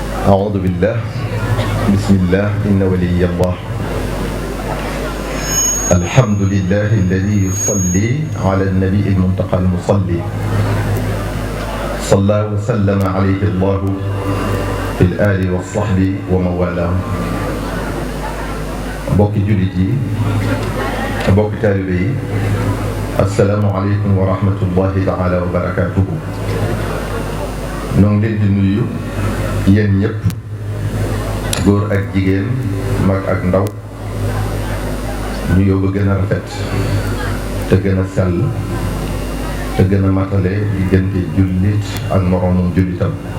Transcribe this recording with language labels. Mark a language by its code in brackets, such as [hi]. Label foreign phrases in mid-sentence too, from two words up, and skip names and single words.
[ar] أعوذ بالله بسم الله إن ولي الله الحمد لله الذي يصلي على النبي المنتقى المصلي صلى وسلم عليه الله في الآل والصحب ومن والاه [wo] bokki jullit yi bokki taalibe yi [ar] السلام عليكم ورحمة الله تعالى وبركاته. [wo] ñoo ngi leen di nuyu yéen ñëpp, góor ak jigéen, mag ak ndaw, nuyoo ba gën a rafet te gën a sell te gën a matale diggante jullit ak moroomum jullitam.